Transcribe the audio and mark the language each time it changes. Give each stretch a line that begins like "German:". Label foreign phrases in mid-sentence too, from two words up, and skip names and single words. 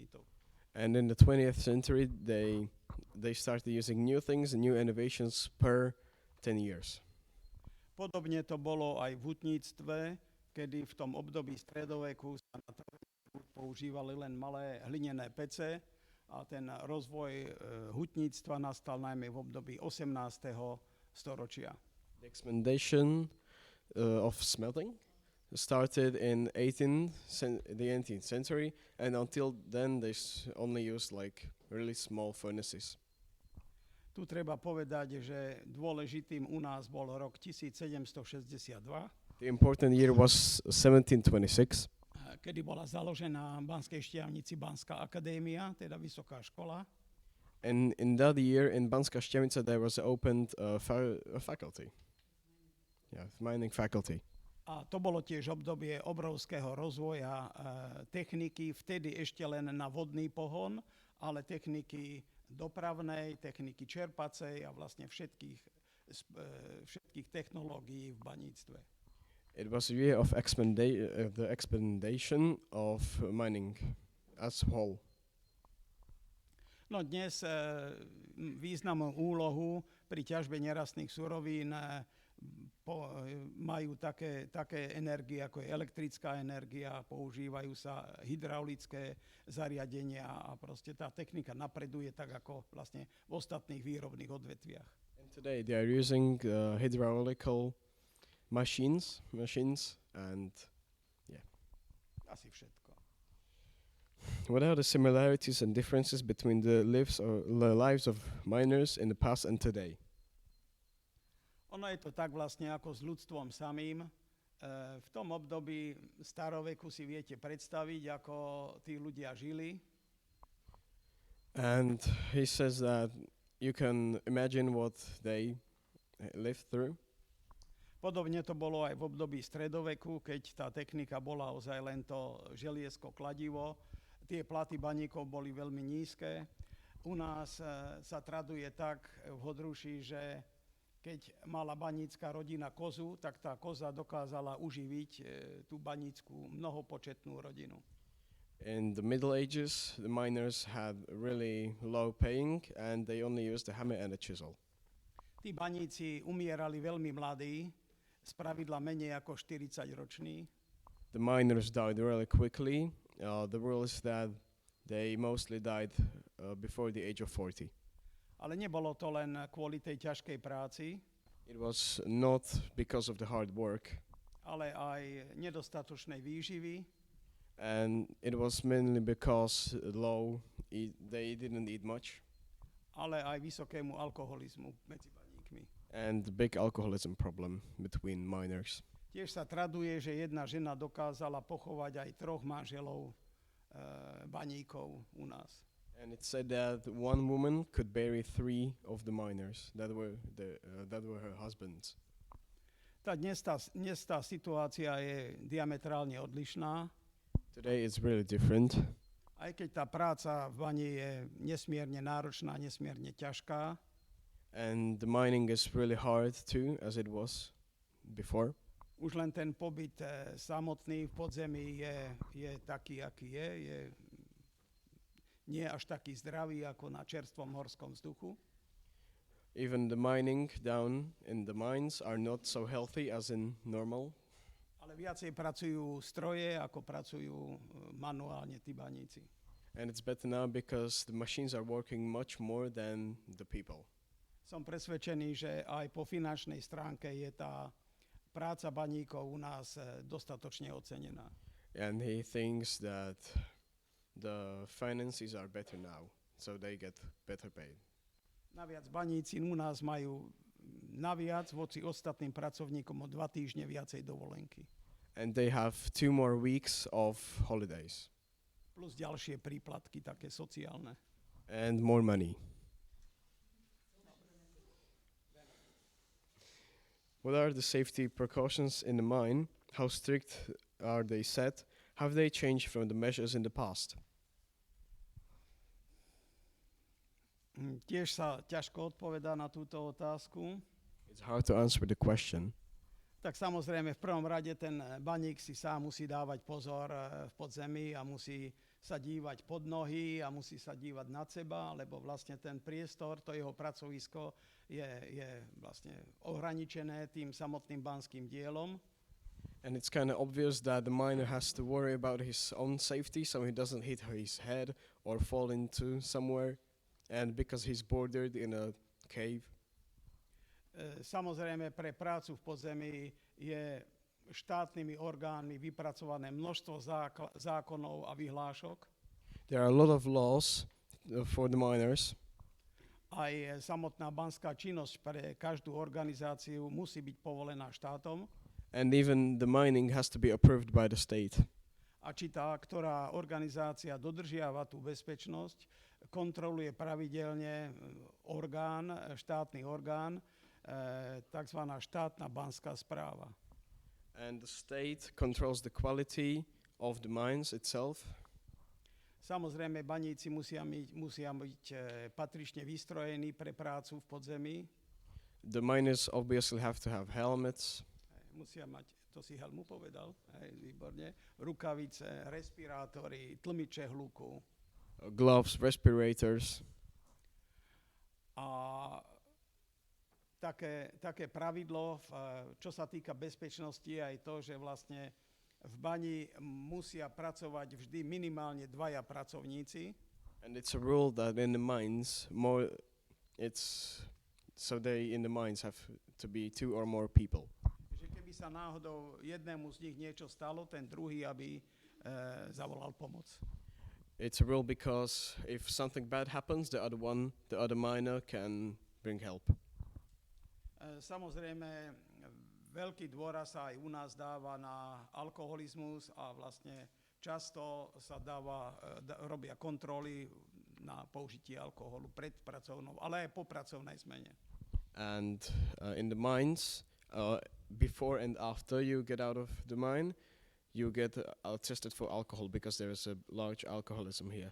English: And in the 20th century, they started using new things and new innovations per 10 years.
Slovak: Podobne to bolo aj v hutníctve, kedy v tom období stredoveku sa na používali len malé hlinené pece a ten rozvoj hutníctva nastal najmä v období 18. storočia.
English: The experimentation of smelting started in the 18th century, and until then they only used like really small furnaces.
Slovak: Tu treba povedať, že dôležitým u nás bol rok 1762,
English: The important year was 1726,
Slovak: kedy bola založená v Banskej Štiavnici Banská akadémia, teda vysoká škola.
English: and in that year in Banska Štiavnica there was opened a faculty. Yeah, mining faculty.
Slovak: A to bolo tiež obdobie obrovského rozvoja techniky, vtedy ešte len na vodný pohon, ale techniky dopravnej, techniky čerpacej a vlastne všetkých technológií v baníctve.
English: It was a year of the expandation of mining as whole.
Slovak: No dnes významnú úlohu pri ťažbe nerastných surovín majú také energie, ako je elektrická energia, používajú sa hydraulické zariadenia a proste tá technika napreduje tak, ako vlastne v ostatných výrobných odvetviach.
English: And today they are using hydraulical machines and
Slovak: Asi všetko.
English: what are the similarities and differences between the lives of miners in the past and today?
Slovak: Ono je to tak vlastne ako s ľudstvom samým. V tom období staroveku si viete predstaviť, ako tí ľudia žili.
English: And he says that you can imagine what they lived through.
Slovak: Podobne to bolo aj v období stredoveku, keď tá technika bola ozaj len to želiesko, kladivo. Tie platy baníkov boli veľmi nízke. U nás sa traduje tak v Hodruši, že keď mala banícka rodina kozu, tak tá koza dokázala uživiť tú banícku mnohopočetnú rodinu.
English: In the Middle Ages, the miners had really low paying and they only used a hammer and a chisel.
Slovak: Tí baníci umierali veľmi mladí, spravidla menej ako 40-roční.
English: The miners died really quickly. The rule is that they mostly died before the age of 40.
Slovak: Ale nebolo to len kvôli tej ťažkej práci,
English: It was not because of the hard work,
Slovak: ale aj nedostatočnej výživy,
English: and it was mainly because they didn't eat much,
Slovak: ale aj vysokému alkoholizmu medzi baníkmi.
English: and the big alcoholism problem between miners.
Slovak: Tiež sa traduje, že jedna žena dokázala pochovať aj 3 manželov baníkov u nás.
English: And it said that one woman could bury 3 of the miners that were her husbands.
Slovak: Dnes tá situácia je diametrálne odlišná,
English: Today it's really different.
Slovak: aj keď tá práca v bani je nesmierne náročná, nesmierne ťažká.
English: And the mining is really hard too, as it was before.
Slovak: Už len ten pobyt samotný v podzemí je taký, aký je nie až taký zdravý ako na čerstvom horskom vzduchu.
English: Even the mining down in the mines are not so healthy as in normal.
Slovak: Ale viacej pracujú stroje, ako pracujú manuálne tí baníci.
English: And it's better now because the machines are working much more than the people.
Slovak: Som presvedčený, že aj po finančnej stránke je tá práca baníkov u nás dostatočne ocenená.
English: And he thinks that the finances are better now, so they get better paid.
Slovak: Naviac baníci u nás majú naviac voči ostatným pracovníkom o 2 týždne viacej dovolenky.
English: And they have 2 more weeks of holidays.
Slovak: Plus ďalšie príplatky, také sociálne.
English: And more money. What are the safety precautions in the mine? How strict are they set? Have they changed from the measures in the past?
Slovak: Tiež sa ťažko odpovedá na túto otázku.
English: It's hard to answer the question.
Slovak: Tak samozrejme v prvom rade ten baník si sám musí dávať pozor v podzemí a musí sa dívať pod nohy a musí sa dívať nad seba, lebo vlastne ten priestor, to jeho pracovisko je vlastne ohraničené tým samotným banským dielom.
English: And it's kind of obvious that the miner has to worry about his own safety so he doesn't hit his head or fall into somewhere. And because he's bordered in a cave.
Slovak: Samozrejme pre prácu v podzemí je štátnymi orgánmi vypracované množstvo zákonov a vyhlášok.
English: There are a lot of laws for the miners.
Slovak: Aj samotná banská činnosť pre každú organizáciu musí byť povolená štátom.
English: And even the mining has to be approved by the state.
Slovak: A či tá, ktorá organizácia dodržiava tú bezpečnosť, kontroluje pravidelne štátny orgán, takzvaná štátna banská správa.
English: And the state controls the quality of the mines itself.
Slovak: Samozrejme, baníci musia byť patrične vystrojení pre prácu v podzemí.
English: The miners obviously have to have helmets.
Slovak: Musia mať, to si Helmu povedal, výborne, rukavice, respirátory, tlmiče hluku.
English: Gloves, respirators.
Slovak: A také pravidlo, čo sa týka bezpečnosti, je aj to, že vlastne v bani musia pracovať vždy minimálne 2 pracovníci.
English: And it's a rule that in the mines in the mines have to be 2 or more people.
Slovak: Že keby sa náhodou jednému z nich niečo stalo, ten druhý, aby zavolal pomoc.
English: It's a rule because if something bad happens, the other miner can bring help.
Slovak: Samozrejme, veľký dôraz sa aj u nás dáva na alkoholizmus a vlastne často sa robia kontroly na použitie alkoholu pred pracovnou, ale aj po pracovnej zmene.
English: And in the mines, before and after you get out of the mine, you get tested for alcohol because there is a large alcoholism here.